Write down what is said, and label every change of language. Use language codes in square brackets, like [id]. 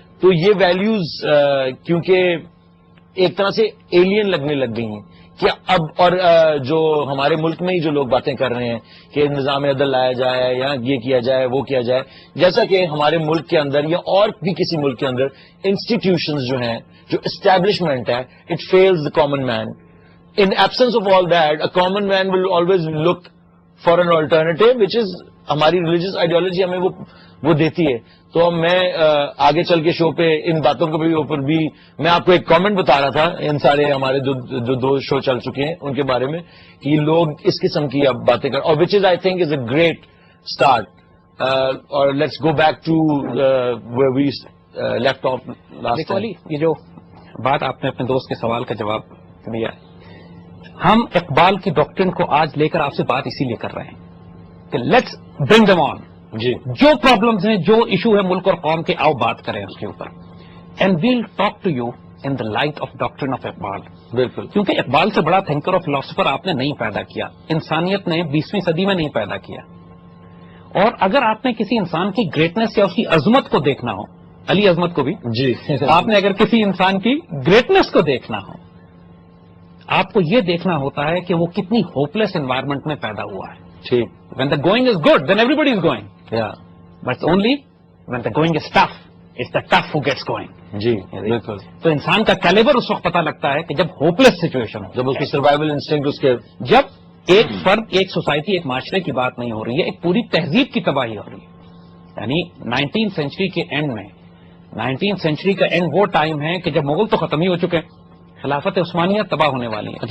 [ur] تو یہ ویلیوز کیونکہ ایک طرح سے ایلین لگنے لگ گئی ہیں کہ اب, اور جو ہمارے ملک میں ہی جو لوگ باتیں کر رہے ہیں کہ نظام عدل لایا جائے یا یہ کیا جائے وہ کیا جائے, جیسا کہ ہمارے ملک کے اندر یا اور بھی کسی ملک کے اندر انسٹیٹیوشنز جو ہیں, جو اسٹیبلشمنٹ ہے, [en] It fails the common man. In absence of all that, a common man will always look for an alternative, which is [ur] ہماری ریلیجیس آئیڈیالوجی ہمیں وہ دیتی ہے. تو میں آگے چل کے شو پہ ان باتوں کے اوپر بھی میں آپ کو ایک کامنٹ بتا رہا تھا, ان سارے ہمارے جو 2 شو چل چکے ہیں ان کے بارے میں, کہ یہ لوگ اس قسم کی اب باتیں کر, اور [en] Which is I think is a great start. اور let's go back to where we left off last. [ur] یہ جو بات آپ نے اپنے دوست کے سوال کا جواب دیا, ہم اقبال کی ڈاکٹرن کو آج لے کر آپ سے بات اسی لیے کر رہے ہیں کہ [en] Let's bring them on. [ur] جی جو پرابلمز ہیں، جو ایشو ہے ملک اور قوم کے، آؤ بات کریں اس کے اوپر. [en] And we'll talk to you in the light of doctrine of Iqbal. [ur] بالکل. کیونکہ اقبال سے بڑا تھنکر اور فلاسفر آپ نے نہیں پیدا کیا، انسانیت نے 20ویں صدی میں نہیں پیدا کیا. اور اگر آپ نے کسی انسان کی گریٹنس یا اس کی عظمت کو دیکھنا ہو، علی عظمت کو بھی، جی آپ نے اگر کسی انسان کی گریٹنس کو دیکھنا ہو، آپ کو یہ دیکھنا ہوتا ہے کہ وہ کتنی ہوپلیس انوائرمنٹ میں پیدا ہوا ہے. ٹھیک. [en] When the going is good then everybody is going, but only when the going is tough it's the tough who gets going. [ur] جی بالکل. تو انسان کا کیلیبر اس وقت پتا لگتا ہے کہ جب ہوپلیس سچویشن ہو، جب اس کی سروائیول انسٹنکٹ اس کے، جب ایک فرد، ایک سوسائٹی، ایک معاشرے کی بات نہیں ہو رہی ہے، ایک پوری تہذیب کی تباہی ہو رہی ہے. یعنی 19 سینچری کے اینڈ میں، 19 سینچری کا اینڈ وہ ٹائم ہے کہ جب مغل تو ختم ہی ہو چکے ہیں، خلافت عثمانیہ تباہ ہونے والی ہے.